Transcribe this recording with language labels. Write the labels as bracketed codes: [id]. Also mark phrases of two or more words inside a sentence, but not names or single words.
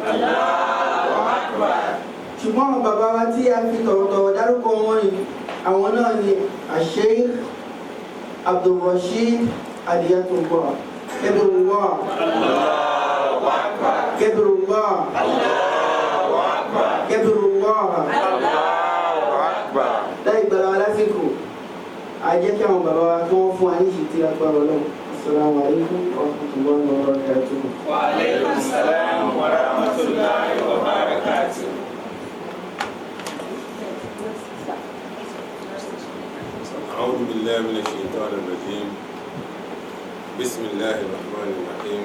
[yo] Ṣùgbọ́n àwọn bàbá wa tí a fi tọ̀wọ̀tọ̀wọ̀ dárúkọ wọn yìí, àwọn náà ni Sheikh Abdulrasheed Adiyatullah. Kẹ́bìrúwà. Kẹ́bìrúwà. Kẹ́bìrúwà. Láì gbàlá wa lásìkò, a jẹ́ kí àwọn bàbá wa kí wọ́n fún wa ní ìṣìtì agbára Ọlọ́run. [ar] السلام عليكم ورحمة الله وبركاته. وعليكم السلام ورحمة الله وبركاته. أعوذ بالله من الشيطان الرجيم. بسم الله الرحمن الرحيم.